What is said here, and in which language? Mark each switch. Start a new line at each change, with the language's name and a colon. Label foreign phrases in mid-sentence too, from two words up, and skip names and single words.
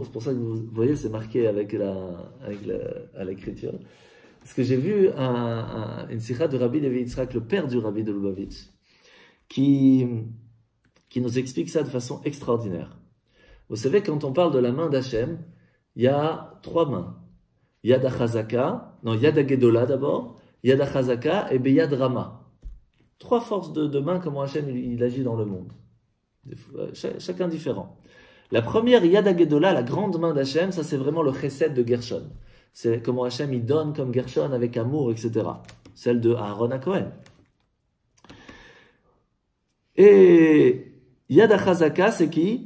French: C'est pour ça que vous voyez, c'est marqué à l'écriture. Parce que j'ai vu une sikha de Rabbi Levi Yitzhak, le père du Rabbi de Lubavitch, qui nous explique ça de façon extraordinaire. Vous savez, quand on parle de la main d'Hachem, il y a 3 mains.
Hebrew: יד החזקה, non, יד הגדולה d'abord, יד החזקה et ביד רמה.
French: 3 forces de main, comment Hachem il agit dans le monde. Chacun différent. La première,
Hebrew: יד הגדולה,
French: la grande main d'Hachem, ça c'est vraiment le chesed de Gershon. C'est comment Hachem il donne comme Gershon avec amour, etc. Celle de Aaron à Cohen. Et Yad HaChazaka, c'est qui?